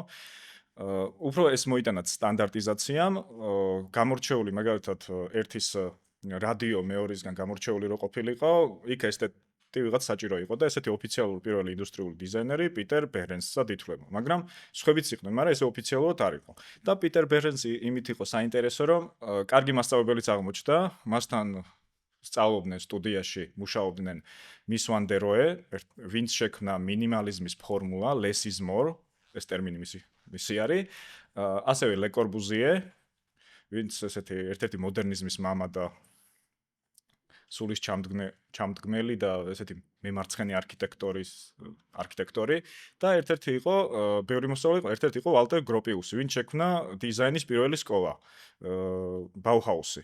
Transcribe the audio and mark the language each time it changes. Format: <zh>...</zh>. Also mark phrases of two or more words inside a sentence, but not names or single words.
<ka>უფრო ეს მოიტანათ სტანდარტიზაციამ, გამორჩეული მაგალითად ერთის რადიო მეორისგან გამორჩეული რო ყოფილიყო, იქ ესეთი ვიღაც საჭირო იყო და ესეთი ოფიციალური პირველი ინდუსტრიული დიზაინერი პიტერ ბერენსად ითვლება, მაგრამ სხვებიც იყვნენ, მაგრამ ესე ოფიციალურად არ იყო. და პიტერ ბერენსი იმით იყო საინტერესო, რომ კარგი მასწავლებელიც აღმოჩნდა, მასთან სწავლობდნენ სტუდიაში, მუშაობდნენ მის ვან დერ როე, ვინც შექმნა მინიმალიზმის ფორმულა,</ka> <en>less is more,</en> <ka>ეს ტერმინი მისი არის, ასევე ლე კორბუზიე, ვინც ესეთი ერთ-ერთი მოდერნიზმის მამა და სულის ჩამდგმელი და ესეთი მემარცხენე არქიტექტორი და ერთ-ერთი იყო ბევრი მოსწავლე იყო, ერთ-ერთი იყო ვალტერ გროპიუსი, ვინც შექმნა დიზაინის პირველი სკოლა, ბაუჰაუსი.</ka>